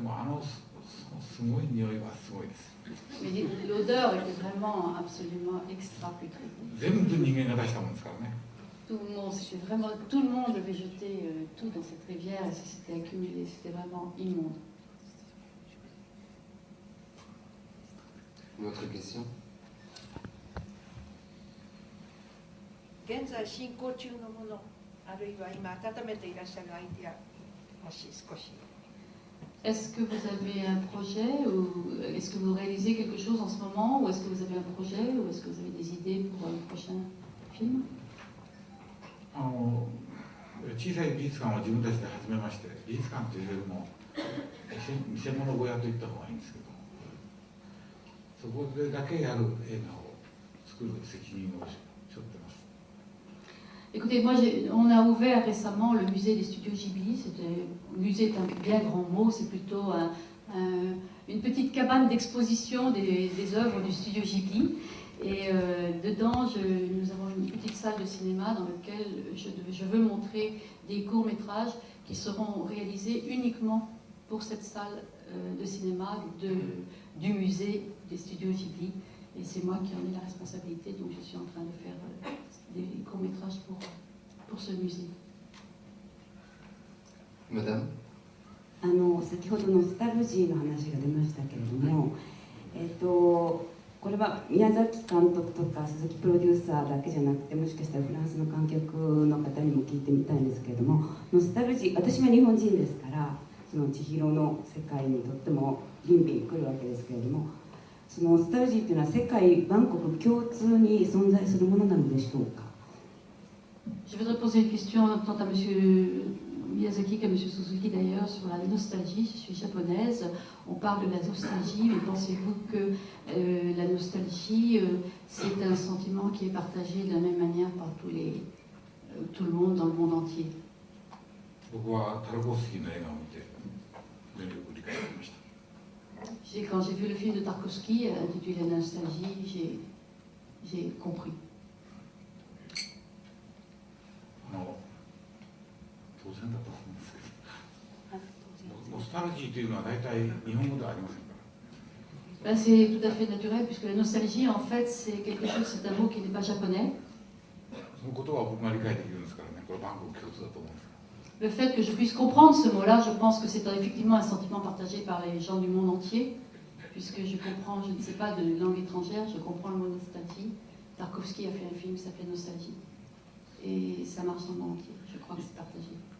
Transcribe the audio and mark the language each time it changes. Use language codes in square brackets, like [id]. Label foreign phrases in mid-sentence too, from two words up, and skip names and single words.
[fr] Mais l'odeur était vraiment absolument extra putride. Tout le monde avait jeté tout dans cette rivière et ça s'était accumulé, c'était vraiment immonde. Une autre question? [ja] 現在進行中のもの、あるいは今温めていらっしゃるアイディア、もし少し。 [fr] Est-ce que vous avez un projet ou est-ce que vous réalisez quelque chose en ce moment ou est-ce que vous avez un projet ou est-ce que vous avez des idées pour un prochain film? [ja] 小さい美術館を自分たちで始めまして、美術館というよりも見せ物小屋といった方がいいんですけど、そこでだけやる映画を作る責任を背負ってます。 [fr] Écoutez, moi, on a ouvert récemment le musée des studios Ghibli. Musée est un bien grand mot, c'est plutôt une petite cabane d'exposition des œuvres du studio Ghibli. Et dedans, nous avons une petite salle de cinéma dans laquelle je veux montrer des courts-métrages qui seront réalisés uniquement pour cette salle de cinéma du musée des studios Ghibli. Et c'est moi qui en ai la responsabilité, donc je suis en train de faire des courts-métrages pour ce musée. Madame? [ja] 先ほどノスタルジーの話が出ましたけれども、これは宮崎監督とか鈴木プロデューサーだけじゃなくて、もしかしたらフランスの観客の方にも聞いてみたいんですけれども、ノスタルジー、私は日本人ですから、その千尋の世界にとってもビンビン来るわけですけれども、そのノスタルジーというのは世界万国共通に存在するものなのでしょうか。 [fr] Je voudrais poser une question tant à M. Miyazaki qu'à M. Suzuki d'ailleurs sur la nostalgie. Je suis japonaise, on parle de la nostalgie, mais pensez-vous que la nostalgie, c'est un sentiment qui est partagé de la même manière par tout le monde dans le monde entier? Quand j'ai vu le film de Tarkovsky intitulé La nostalgie, j'ai compris. [ja] 当然だと思うんですけど、ノスタルジーというのは大体日本語ではありませんから。 [fr] C'est tout à fait naturel puisque la nostalgie en fait c'est quelque chose, c'est un mot qui n'est pas japonais. [ja] そのことは僕が理解できるんですからね、これ万国共通だと思うんです。 [fr] Le fait que je puisse comprendre ce mot-là, je pense que c'est effectivement un sentiment partagé par les gens du monde entier, puisque je comprends, je ne sais pas de langue étrangère, je comprends le mot nostalgie. Tarkovsky a fait un film qui s'appelle Nostalgie. Et ça marche dans le monde entier, je crois que c'est partagé.